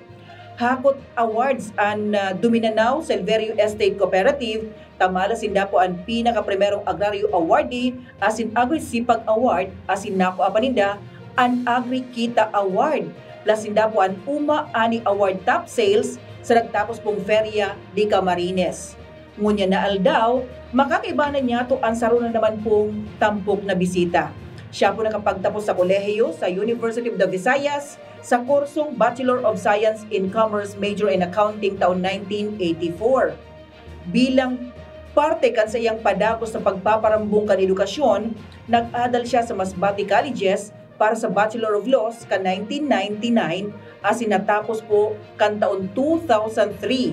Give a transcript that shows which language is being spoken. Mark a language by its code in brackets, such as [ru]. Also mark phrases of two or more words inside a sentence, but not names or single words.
[bik] Hakot awards ang Duminanao Silverio Estate Cooperative, tamala sinda po ang pinaka-primerong agraryo awardee asin Agri-Sipag Award asin nako apaninda ang Agri-Kita Award. Plus sinda po ang Uma Ani Award Top Sales sa nagtapos pong Feria di Camarines. Ngunya na aldaw, makakaibanan niya to ang sarunan naman pong tampok na bisita. Siya po nakapagtapos sa kolehiyo sa University of the Visayas sa kursong Bachelor of Science in Commerce Major in Accounting taon 1984. Bilang parte kan sa iyang padagos sa pagpaparambong kan edukasyon, nag-adal siya sa Masbate Colleges para sa Bachelor of Laws kan 1999 asin natapos po kan taon 2003.